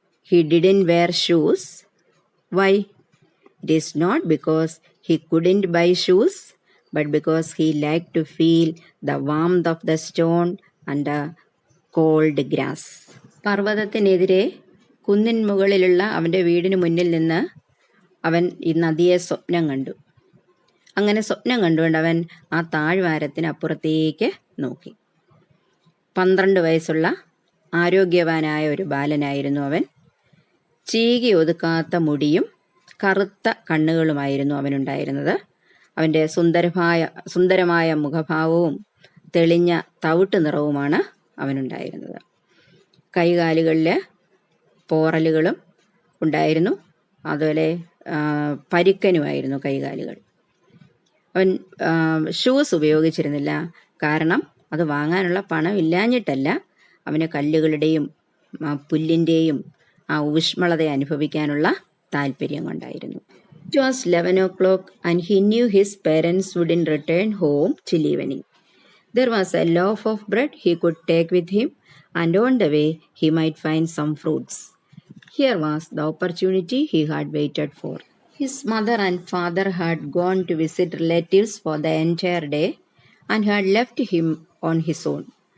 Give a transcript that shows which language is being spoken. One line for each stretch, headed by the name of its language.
English: He didn't wear shoes. Why? It is not because he couldn't buy shoes, but because he liked to feel the warmth of the stone and the cold grass.
Malayalam: പർവ്വതത്തിനെതിരെ കുന്നിൻ മുകളിലുള്ള അവൻ്റെ വീടിന് മുന്നിൽ നിന്ന് അവൻ ഈ നദിയെ സ്വപ്നം കണ്ടു. അങ്ങനെ സ്വപ്നം കണ്ടുകൊണ്ട് അവൻ ആ താഴ്വാരത്തിനപ്പുറത്തേക്ക് നോക്കി. 12 വയസ്സുള്ള ആരോഗ്യവാനായ ഒരു ബാലനായിരുന്നു അവൻ. ചീകി ഒതുക്കാത്ത മുടിയും കറുത്ത കണ്ണുകളുമായിരുന്നു അവനുണ്ടായിരുന്നത്. അവൻ്റെ സുന്ദരമായ മുഖഭാവവും തെളിഞ്ഞ തവിട്ട് നിറവുമാണ് അവനുണ്ടായിരുന്നത്. കൈകാലുകളിൽ പോറലുകളും ഉണ്ടായിരുന്നു. അതുപോലെ പരുക്കനുമായിരുന്നു കൈകാലുകൾ. അവൻ ഷൂസ് ഉപയോഗിച്ചിരുന്നില്ല. കാരണം അത് വാങ്ങാനുള്ള പണം ഇല്ലാഞ്ഞിട്ടല്ല, അവന് കല്ലുകളുടെയും പുല്ലിൻ്റെയും ആ ഊഷ്മളത അനുഭവിക്കാനുള്ള താല്പര്യം കൊണ്ടായിരുന്നു.
English: It was 11 o'clock and he knew his parents wouldn't return home till evening. There was a loaf of bread he could take with him, and on the way he might find some fruits. Here was the opportunity he had waited for. His mother and father had gone to visit relatives for the entire day and had left him on his own.